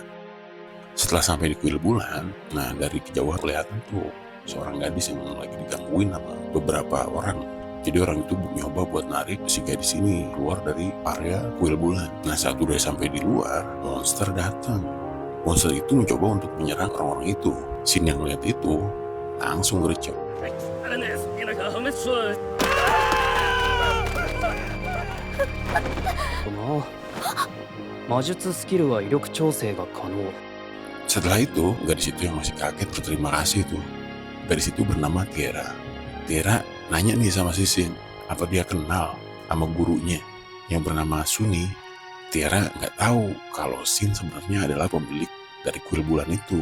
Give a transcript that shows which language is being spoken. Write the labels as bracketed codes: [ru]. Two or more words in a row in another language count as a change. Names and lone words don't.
[id] Setelah sampai di kuil bulan, nah dari kejauhan kelihatan tuh seorang gadis yang lagi digangguin sama beberapa orang. Jadi orang itu nyoba buat narik si gadis ini keluar dari area kuil bulan. Nah saat udah sampai di luar, monster datang. Monster itu mencoba untuk menyerang orang-orang itu. Sin yang melihat itu langsung gercep. [ja] 魔術スキルは威力調整が可能。 [id] Setelah itu, gadis itu yang masih kaget berterima kasih tuh. Gadis itu bernama Tiara. Tiara nanya nih sama si Sin, apa dia kenal sama gurunya yang bernama Suni. Tiara nggak tahu kalau Sin sebenarnya adalah pemilik dari kuil bulan itu.